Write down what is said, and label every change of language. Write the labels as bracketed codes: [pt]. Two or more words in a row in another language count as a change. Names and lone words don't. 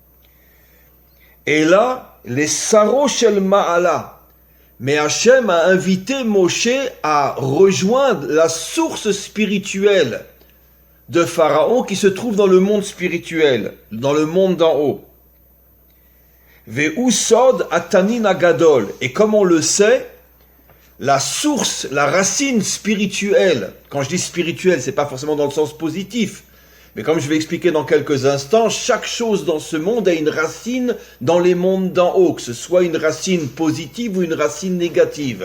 [fr] Et là, les [he] שרו של מעלה. [fr] Mais Hachem a invité Moshe à rejoindre la source spirituelle de Pharaon qui se trouve dans le monde spirituel, dans le monde d'en haut. [he] והוא סוד התנין הגדול. [fr] Et comme on le sait, la source, la racine spirituelle, quand je dis spirituelle, c'est pas forcément dans le sens positif, mais comme je vais expliquer dans quelques instants, chaque chose dans ce monde a une racine dans les mondes d'en haut, que ce soit une racine positive ou une racine négative.